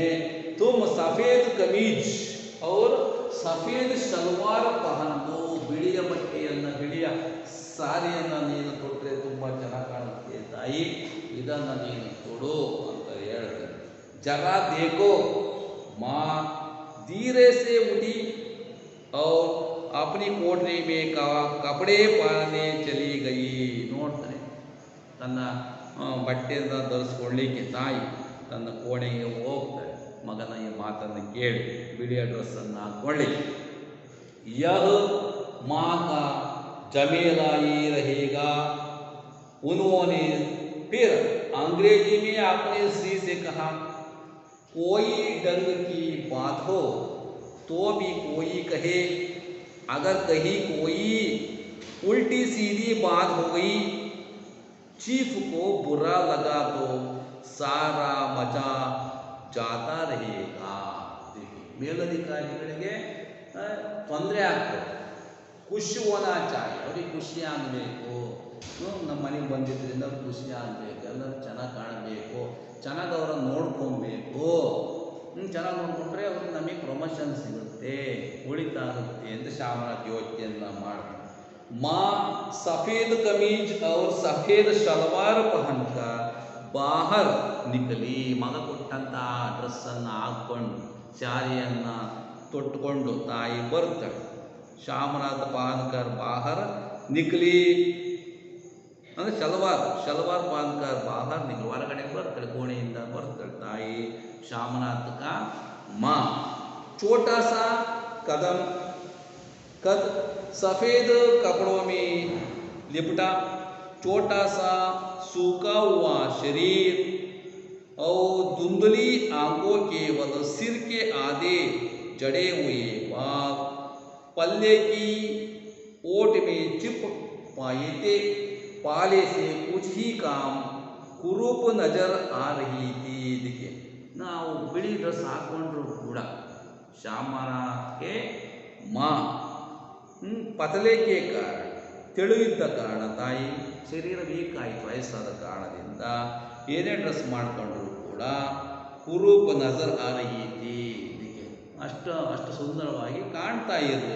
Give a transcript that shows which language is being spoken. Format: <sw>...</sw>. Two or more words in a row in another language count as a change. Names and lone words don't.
<hi>तुम सफ़ेद कमीज़ और सफ़ेद शलवार पहनदो,</hi> <kn>ಬಿಳಿಯ ಬಟ್ಟೆಯನ್ನು ಬಿಳಿಯ ಸಾರಿಯನ್ನು ನೀನು ತೊಟ್ಟರೆ ತುಂಬ ಚೆನ್ನಾಗಿ ಕಾಣುತ್ತೆ ತಾಯಿ, ಇದನ್ನು ನೀನು ತೊಡು ಅಂತ ಹೇಳ್ತಾನೆ.</kn> <hi>ज़रा देखो माँ धीरे से उठी और अपनी कोठरी में कपड़े पहनने चली गई.</hi> <kn>ನೋಡ್ತಾನೆ ತನ್ನ ಬಟ್ಟೆಯನ್ನು ಧರಿಸ್ಕೊಳ್ಳಿಕ್ಕೆ ತಾಯಿ ತನ್ನ ಕೋಣೆಗೆ ಹೋಗ್ತಾರೆ. ಮಗನ ಈ ಮಾತನ್ನು ಕೇಳಿ ಬಿಳಿಯ ಡ್ರೆಸ್ಸನ್ನು ಹಾಕ್ಕೊಳ್ಳಿ.</kn> <hi>यह माँ का जमेला ही रहेगा. उन्होंने फिर अंग्रेजी में अपने स्त्री से कहा, कोई ढंग की बात हो तो भी कोई कहे, अगर कहीं कोई उल्टी सीधी बात हो गई, चीफ को बुरा लगा तो सारा मजा जाता रहेगा.</hi> <kn>ಮೇಲಧಿಕಾರಿಗಳಿಗೆ ತೊಂದರೆ ಆಗ್ತದೆ.</kn> <hi>ख़ुशी होना चाहिए,</hi> <kn>ಅವ್ರಿಗೆ ಖುಷಿ ಆಗಬೇಕು. ನಮ್ಮ ಮನೆಗೆ ಬಂದಿದ್ದರಿಂದ ಖುಷಿ ಆಗಬೇಕು, ಎಲ್ಲರೂ ಚೆನ್ನಾಗಿ ಕಾಣಬೇಕು, ಚೆನ್ನಾಗಿ ಅವರನ್ನು ನೋಡ್ಕೊಬೇಕು. ಚೆನ್ನಾಗಿ ನೋಡಿಕೊಂಡ್ರೆ ಅವ್ರಿಗೆ ನಮಗೆ ಪ್ರಮೋಷನ್ ಸಿಗುತ್ತೆ, ಉಳಿತಾಗುತ್ತೆ ಅಂತ ಶಾಮನಾಥ್ ಯೋಚನೆಯನ್ನು ಮಾಡ್ತಾರೆ.</kn> <hi>माँ सफ़ेद कमीज और सफ़ेद शलवार पहनकर बाहर निकली.</hi> <kn>ಮಗ ಕೊಟ್ಟಂತ ಡ್ರೆಸ್ಸನ್ನು ಹಾಕ್ಕೊಂಡು ಸ್ಯಾರಿಯನ್ನು ತೊಟ್ಟುಕೊಂಡು ತಾಯಿ ಬರ್ತಾಳೆ.</kn> <hi>शामनाथ पहनकर बाहर निकली ಅಂದರೆ शलवार पहनकर बाहर निकली,</hi> <kn>ಹೊರಗಡೆ ಬರ್ತಾಳೆ, ಕೋಣೆಯಿಂದ ಬರ್ತಾಳೆ ತಾಯಿ</kn> <hi>शामनाथ का माँ. छोटा सा कदम कद सफ़ेद कपड़ों में लिपटा, छोटा सा सूखा हुआ शरीर और धुंधली आंखों केवल सिर के आधे जड़े हुए बाल पल्ले की ओट में चिप पाए थे. पाले से कुछ ही काम कुरूप नजर आ रही थी. देखिए,</hi> <kn>ನಾವು ಬಿಳಿ ಡ್ರೆಸ್ ಹಾಕೊಂಡ್ರು ಕೂಡ ಶಾಮನಾಥ್ಗೆ</kn> <hi>माँ पतले के</hi> <kn>ಕಾರಣ, ತೆಳುವಿದ್ದ ಕಾರಣ, ತಾಯಿ ಶರೀರ ವೀಕ್ ಆಯಿತು ವಯಸ್ಸಾದ ಕಾರಣದಿಂದ ಏನೇ ಡ್ರೆಸ್ ಮಾಡ್ಕೊಂಡ್ರು ಕೂಡ</kn> <hi>कुरूप नज़र आ रही थी,</hi> <kn>ಅಷ್ಟು ಸುಂದರವಾಗಿ ಕಾಣ್ತಾ ಇರಲಿಲ್ಲ.</kn>